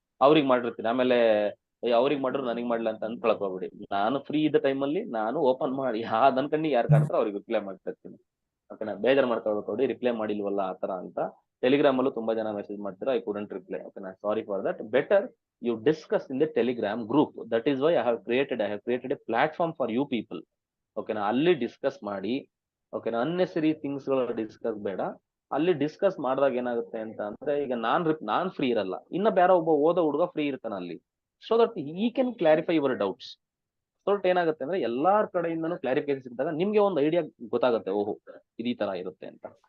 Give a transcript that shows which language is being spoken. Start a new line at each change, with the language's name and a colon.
Kannada: ಅವ್ರಿಗೆ ಮಾಡಿರ್ತೀನಿ, ಆಮೇಲೆ ಅವ್ರಿಗೆ ಮಾಡ್ರು ನನಗೆ ಮಾಡ್ಲಾ ಅಂತ ಅನ್ಕೊಳಕ್ ಹೋಗ್ಬಿಡಿ. ನಾನು ಫ್ರೀ ಇದ್ದ ಟೈಮಲ್ಲಿ ನಾನು ಓಪನ್ ಮಾಡಿ ನನ್ ಕಣ್ಣಿಗೆ ಯಾರು ಕಾಣ್ತಾರೋ ಅವ್ರಿಗೆ ರಿಪ್ಲೈ ಮಾಡ್ತಾ ಇರ್ತೀನಿ. ಓಕೆನಾ, ಬೇಜಾರು ಮಾಡ್ಕೊಳ್ಬೇಕು, ರಿಪ್ಲೈ ಮಾಡಿಲ್ವಲ್ಲ ಆ ತರ ಅಂತ. ಟೆಲಿಗ್ರಾಮ್ ಅಲ್ಲೂ ತುಂಬಾ ಜನ ಮೆಸೇಜ್ ಮಾಡ್ತೀರಾ,
English: I couldn't reply. ಓಕೆನಾ, sorry for that. Better you discuss in the Telegram group. That is why I have created a platform for you people.
Kannada: ಓಕೆನಾ, ಅಲ್ಲಿ ಡಿಸ್ಕಸ್ ಮಾಡಿ. ಓಕೆನಾ, ಅನ್ನೆಸರಿ ಥಿಂಗ್ಸ್ ಗಳು ಡಿಸ್ಕಸ್ ಬೇಡ. ಅಲ್ಲಿ ಡಿಸ್ಕಸ್ ಮಾಡಿದಾಗ ಏನಾಗುತ್ತೆ ಅಂತ ಅಂದ್ರೆ, ಈಗ ನಾನ್ ಫ್ರೀ ಇರಲ್ಲ, ಇನ್ನ ಬೇರೆ ಒಬ್ಬ ಓದೋ ಹುಡುಗ ಫ್ರೀ ಇರ್ತಾನ ಅಲ್ಲಿ.
English: So that ಈ can clarify your doubts.
Kannada: So that ಏನಾಗುತ್ತೆ ಅಂದ್ರೆ ಎಲ್ಲಾರ ಕಡೆಯಿಂದನೂ ಕ್ಲಾರಿಫಿಕೇಶನ್ ಸಿಕ್ಕಿದಾಗ ನಿಮ್ಗೆ ಒಂದು ಐಡಿಯಾ ಗೊತ್ತಾಗುತ್ತೆ, ಓಹೋ ಇದು ಈ ತರ ಇರುತ್ತೆ ಅಂತ.